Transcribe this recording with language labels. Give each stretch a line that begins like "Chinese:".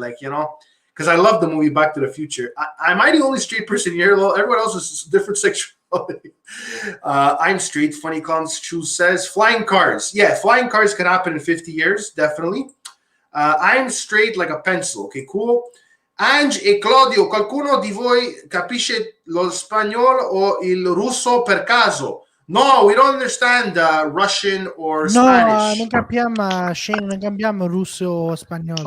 English: Like, you know, because I love the movie Back to the Future. Am I the only straight person here? Everyone else is different sexuality. I'm straight. Funny Clowns Choose says flying cars. Yeah, flying cars could happen in 50 years, definitely. I'm straight like a pencil. Okay, cool.
Italian: Ange e Claudio, qualcuno di voi capisce lo spagnolo o il russo per caso?
English: No, we don't understand Russian or Spanish.
Italian: non capiamo, Shane, non capiamo russo o spagnolo.